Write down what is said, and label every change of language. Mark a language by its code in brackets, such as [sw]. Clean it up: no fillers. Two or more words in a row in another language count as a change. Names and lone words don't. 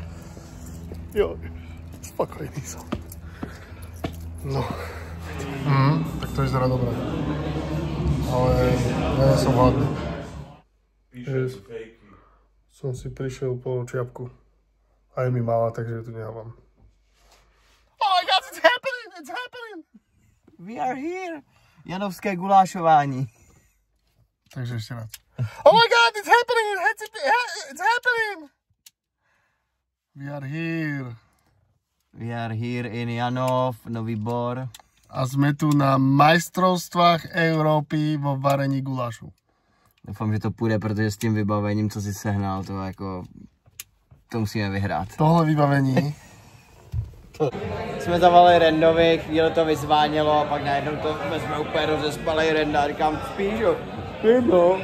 [sk] Jo, spokojný som. No. Tak to vyzerá dobré. Ale ja som hladný. Som si prišiel po čiapku. A je mi malá, takže tu nehávam. [en] Oh my god, it's happening! It's happening! We are here! [cs] Janovské gulášování. [sk] Takže ešte raz. [en] Oh my god, it's happening! It's happening! We are here. We are here in Janov, Nový Bor. [sk] A sme tu na majstrovstvách Európy vo varení gulášu. [cs] Doufám, že to půjde, protože s tím vybavením, co si sehnal, to jako... To musíme vyhrát. Tohle vybavení. Jsme zavolali Rendovi, chvíli to vyzvánělo a pak najednou to jsme úplně rozespali Renda a říkám, spíš jo? No.